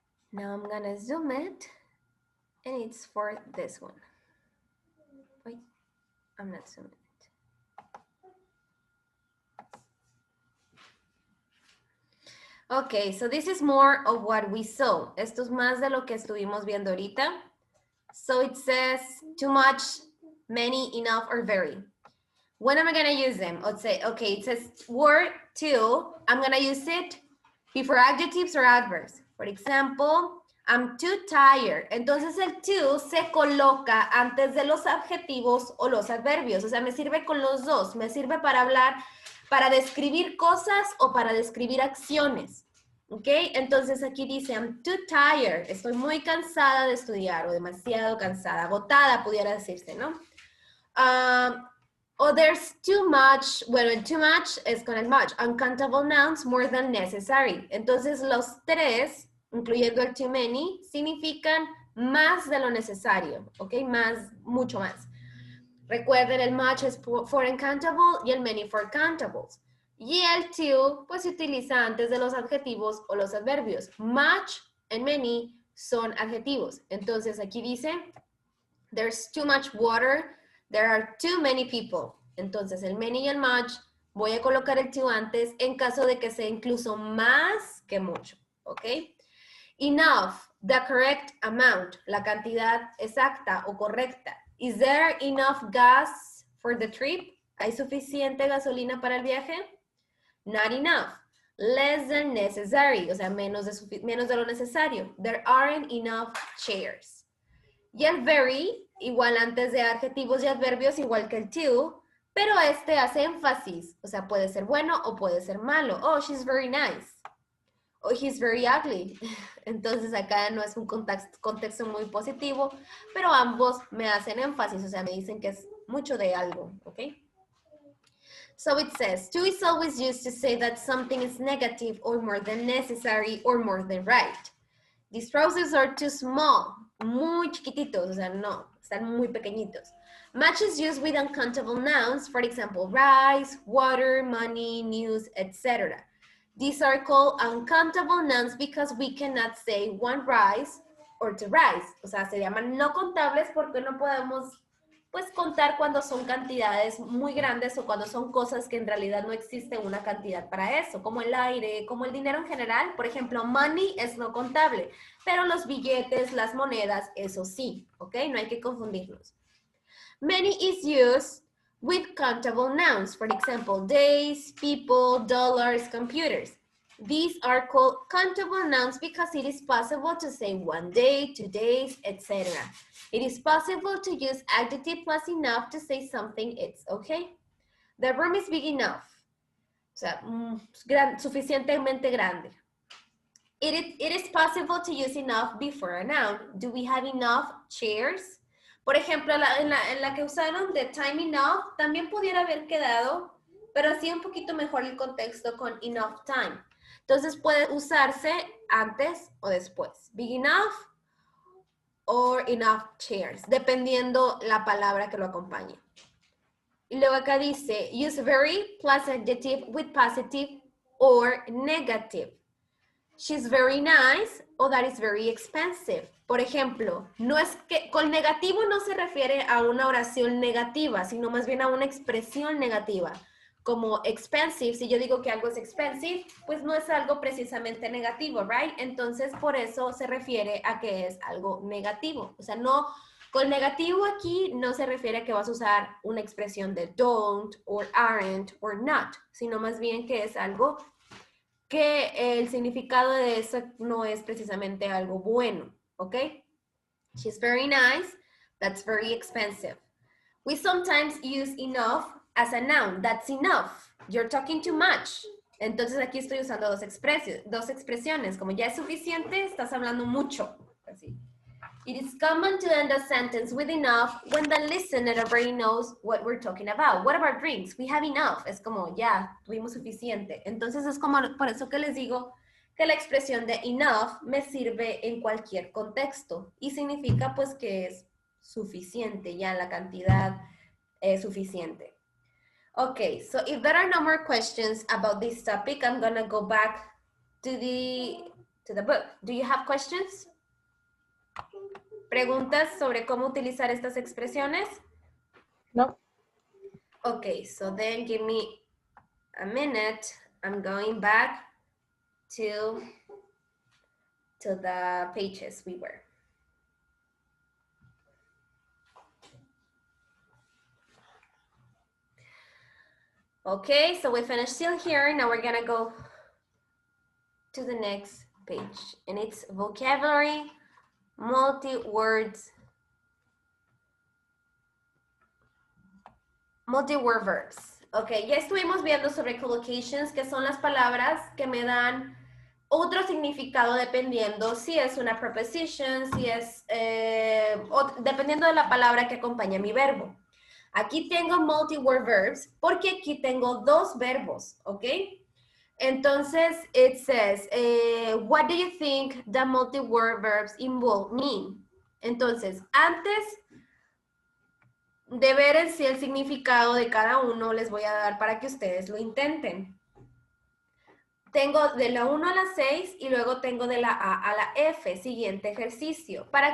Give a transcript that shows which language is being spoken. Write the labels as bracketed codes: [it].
[en] Now I'm gonna zoom it, and it's for this one. Wait, I'm not zooming it. Okay, so this is more of what we saw. [es] Esto es más de lo que estuvimos viendo ahorita. [en] So it says too much, many, enough, or very. When am I gonna use them? Let's say, okay, it says word too. I'm gonna use it before adjectives or adverbs. For example, I'm too tired. [es] Entonces el too se coloca antes de los adjetivos o los adverbios. O sea, me sirve con los dos. Me sirve para hablar, para describir cosas o para describir acciones. ¿Ok? Entonces aquí dice, [en] I'm too tired. [es] Estoy muy cansada de estudiar o demasiado cansada. Agotada, pudiera decirse, ¿no? [en] Oh, there's too much. [es] Bueno, el too much es con el much. [en] Uncountable nouns more than necessary. [es] Entonces los tres, incluyendo el too many, significan más de lo necesario. ¿Ok? Más, mucho más. Recuerden, el much es for uncountable y el many for countables. Y el too, pues se utiliza antes de los adjetivos o los adverbios. Much and many son adjetivos. Entonces aquí dice, [en] there's too much water. There are too many people. [es] Entonces, el many y el much, voy a colocar el too antes en caso de que sea incluso más que mucho, ¿ok? [en] Enough, the correct amount, [es] la cantidad exacta o correcta. [en] Is there enough gas for the trip? [es] ¿Hay suficiente gasolina para el viaje? [en] Not enough. Less than necessary, [es] o sea, menos de lo necesario. [en] There aren't enough chairs. [es] Y el very, igual antes de adjetivos y adverbios, igual que el too, pero este hace énfasis, o sea, puede ser bueno o puede ser malo. [en] Oh, she's very nice. Oh, he's very ugly. [es] Entonces acá no es un contexto muy positivo, pero ambos me hacen énfasis, o sea, me dicen que es mucho de algo, ¿ok? [en] So it says, to is always used to say that something is negative or more than necessary or more than right. These trousers are too small, [es] muy chiquititos, o sea, no, están muy pequeñitos. [en] Much is used with uncountable nouns, for example, rice, water, money, news, etc. These are called uncountable nouns because we cannot say one rice or two rice. [es] O sea, se llaman no contables porque no podemos, pues, contar cuando son cantidades muy grandes o cuando son cosas que en realidad no existe una cantidad para eso, como el aire, como el dinero en general. Por ejemplo, money es no contable, pero los billetes, las monedas, eso sí, ¿ok? No hay que confundirlos. [en] Many is used with countable nouns, for example, days, people, dollars, computers. These are called countable nouns because it is possible to say 1 day, 2 days, etc. It is possible to use adjective plus enough to say something it's okay. The room is big enough. [es] O sea, suficientemente grande. [en] It is possible to use enough before a noun. Do we have enough chairs? [es] Por ejemplo, en la que usaron de time enough, también pudiera haber quedado, pero así un poquito mejor el contexto con enough time. Entonces puede usarse antes o después. [en] Big enough or enough chairs, [es] dependiendo la palabra que lo acompañe. Y luego acá dice, [en] use very plus adjective with positive or negative. She's very nice o that is very expensive. [es] Por ejemplo, no es que con negativo no se refiere a una oración negativa, sino más bien a una expresión negativa. Como expensive, si yo digo que algo es expensive, pues no es algo precisamente negativo, right? Entonces, por eso se refiere a que es algo negativo. O sea, no, con negativo aquí no se refiere a que vas a usar una expresión de don't, or aren't, or not, sino más bien que es algo que el significado de eso no es precisamente algo bueno, ¿ok? [en] She's very nice, that's very expensive. We sometimes use enough as a noun, that's enough. You're talking too much. [es] Entonces aquí estoy usando dos expresiones, como ya es suficiente, estás hablando mucho. Así. [en] It is common to end a sentence with enough when the listener already knows what we're talking about. What about drinks? We have enough. [es] Es como, ya, tuvimos suficiente. Entonces es como, por eso que les digo que la expresión de enough me sirve en cualquier contexto y significa pues que es suficiente, ya la cantidad es suficiente. [en] Okay, so if there are no more questions about this topic, I'm gonna go back to the book. Do you have questions? [es] ¿Preguntas sobre cómo utilizar estas expresiones? No. [en] Okay, so then give me a minute. I'm going back to the pages we were. Okay, so we finished still here. Now we're gonna go to the next page, and it's vocabulary, multi-words, multi-word verbs. [es] Ok, ya estuvimos viendo sobre collocations, que son las palabras que me dan otro significado dependiendo si es una preposition, si es, dependiendo de la palabra que acompaña mi verbo. Aquí tengo multi-word verbs porque aquí tengo dos verbos, ¿ok? [en] Entonces, it says, what do you think the multi-word verbs involve mean? [es] Entonces, antes de ver en sí el significado de cada uno, les voy a dar para que ustedes lo intenten. Tengo de la 1 a la 6 y luego tengo de la A a la F, siguiente ejercicio.